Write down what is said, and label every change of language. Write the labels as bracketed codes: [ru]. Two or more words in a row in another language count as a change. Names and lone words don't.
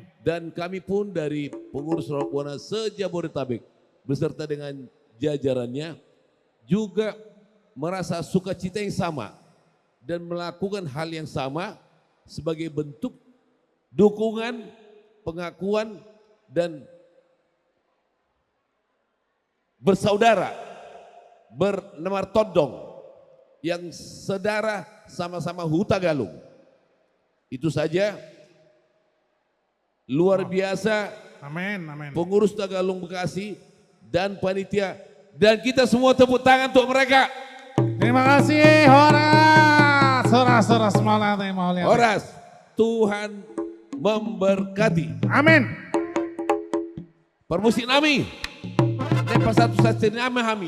[id] Dan kami pun dari pengurus Raut Bona se-Jabodetabek beserta dengan jajarannya juga merasa sukacita yang sama dan melakukan hal yang sama sebagai bentuk dukungan, pengakuan dan bersaudara, bernemar todong yang sedara sama-sama Huta Galung. Itu saja luar biasa. Amin, amin. Pengurus Tagalong Bekasi dan panitia dan kita semua tepuk tangan untuk mereka. Terima kasih Horas. Horas Maulana. Horas, Tuhan memberkati. Amin. Permusik nami. Lepas satu saja nama kami.